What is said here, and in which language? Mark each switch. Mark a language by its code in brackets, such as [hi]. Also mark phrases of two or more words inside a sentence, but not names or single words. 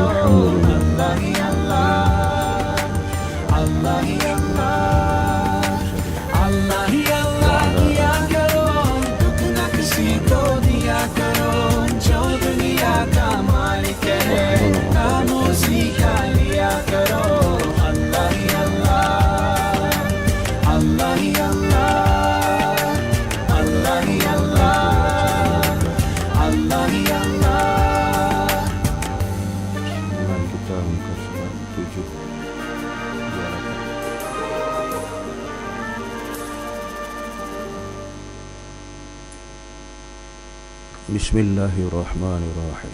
[hi] अल्लाह ही अल्लाह, अल्लाह ही अल्लाह, अल्लाह ही अल्लाह किया करो, दुख न किसी को दिया करो, जो दुनिया का मालिक है काम उसी का लिया करो। अल्लाह ही अल्लाह, अल्लाह ही अल्लाह, अल्लाह ही अल्लाह, अल्लाह ही अल्लाह. [ms] Dengan kita muka surat 7 Bismillahirrahmanirrahim.